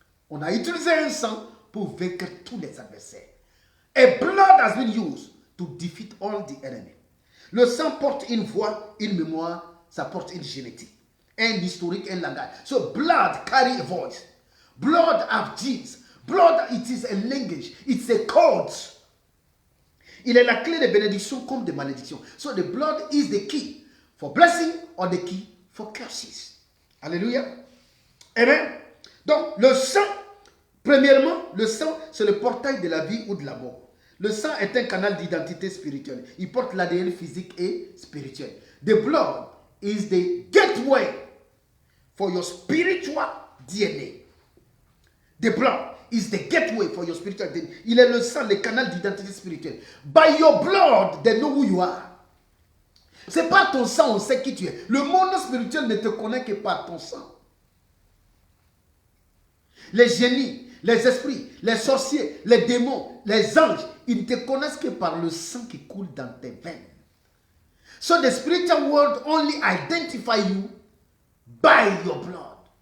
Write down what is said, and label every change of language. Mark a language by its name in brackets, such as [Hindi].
[French] On a utilisé un sang pour vaincre tous les adversaires. [English] A blood has been used to defeat all the enemy. [French] Le sang porte une voix, une mémoire, ça porte une génétique, un historique, un langage. [English] So blood carry a voice. Blood have genes. Blood, it is a language. It's a code. [French] Il est la clé de bénédiction comme de malédiction. [English] So the blood is the key for blessing or the key for curses. [French] Alléluia. Amen. Donc le sang, premièrement, le sang, c'est le portail de la vie ou de la mort. Le sang est un canal d'identité spirituelle. Il porte l'ADN physique et spirituel. [English] The blood is the gateway for your spiritual DNA. The blood is the gateway for your spiritual DNA. [French] Il est le sang, le canal d'identité spirituelle. [English] By your blood, they know who you are. [French] C'est par ton sang, on sait qui tu es. Le monde spirituel ne te connaît que par ton sang. Les génies, les esprits, les sorciers, les démons, les anges, ils ne te connaissent que par le sang qui coule dans tes veines. [English] So the spiritual world only identify you by your blood.